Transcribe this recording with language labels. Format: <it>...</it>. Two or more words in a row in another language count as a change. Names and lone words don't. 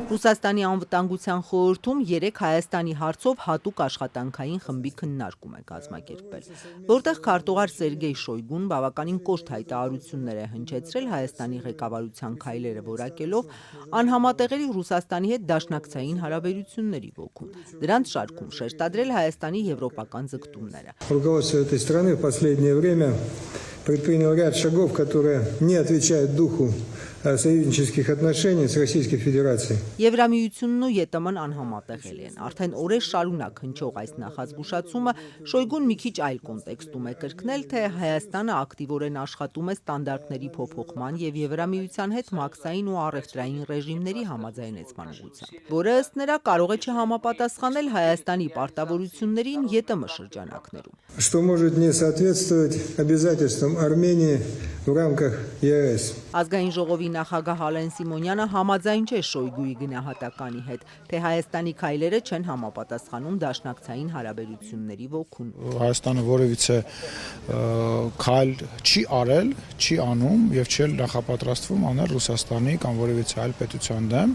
<hy>Ռուսաստանի անվտանգության խորհրդում 3 Հայաստանի հարցով հատուկ աշխատանքային խմբի քննարկում է կազմակերպվել, որտեղ քարտուղար Սերգեյ Շոյգուն բավականին կոշտ հայտարարություններ է հնչեցրել Հայաստանի ղեկավարության քայլերը որակելով անհամատեղելի Ռուսաստանի հետ դաշնակցային հարաբերությունների ոգուն։ Դրանց շարքում շեշտադրել Հայաստանի եվրոպական ձգտումները։</hy> <ru>Руководство этой страны в последнее время предпринял ряд шагов, которые не отвечают духу союзнических отношений с Российской Федерацией.</ru> <hy>Եվրամիությունն ու ԵՏՄ-ն անհամատեղելի են։ Արդեն օրեր շարունակ հնչող այս նախազգուշացումը Շոյգուն մի քիչ այլ կոնտեքստում է կրկնել, թե Հայաստանը ակտիվորեն աշխատում է ստանդարտների փոփոխման եւ Եվրամիության հետ մաքսային ու առևտրային ռեժիմների համաձայնեցման ուղղությամբ, որը ըստ նրա կարող է չհամապատասխանել Հայաստանի պարտավորություններին ԵՏՄ շրջանակներում։</hy> <ru>Что может не соответствовать обязательствам Армении в рамках ЕС.</ru> <hy>Ազգային ժողովի նախագահ Ալեն Սիմոնյանը համաձայն չէ Շոյգուի գնահատականի հետ, թե Հայաստանի քայլերը չեն համապատասխանում դաշնակցային հարաբերությունների ոգուն։ Հայաստանը որևիցե քայլ չի արել, չի անում եւ չի նախապատրաստվում անել Ռուսաստանի կամ որևիցե այլ պետության դեմ։</hy>